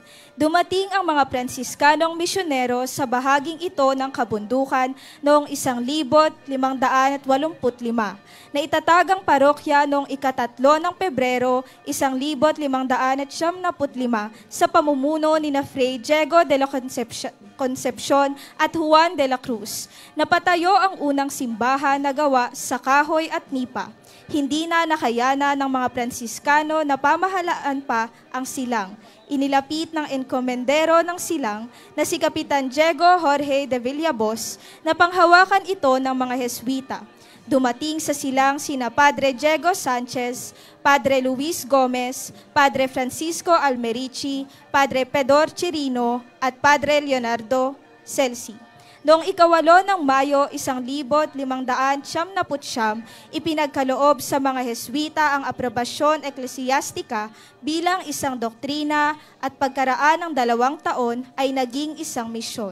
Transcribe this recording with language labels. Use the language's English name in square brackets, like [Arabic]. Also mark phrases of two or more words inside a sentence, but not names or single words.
[Filipino] Dumating ang mga Pransiskanong misyonero sa bahaging ito ng kabundukan noong 1585 na itatagang parokya noong ika-3 ng Pebrero 1595 sa pamumuno ni na Fray Diego de la Concepcion at Juan de la Cruz. Napatayo ang unang simbahan na gawa sa kahoy at nipa. Hindi na nakayana ng mga Pransiskano na pamahalaan pa ang Silang. Inilapit ng enkomendero ng Silang na si Kapitan Diego Jorge de Villabos na panghawakan ito ng mga Heswita. Dumating sa Silang sina Padre Diego Sanchez, Padre Luis Gomez, Padre Francisco Almerici, Padre Pedor Chirino at Padre Leonardo Celsi. Noong ika-8 ng Mayo 1599, ipinagkaloob sa mga Heswita ang aprobasyon eklesiastika bilang isang doktrina at pagkaraan ng 2 taon ay naging isang misyon.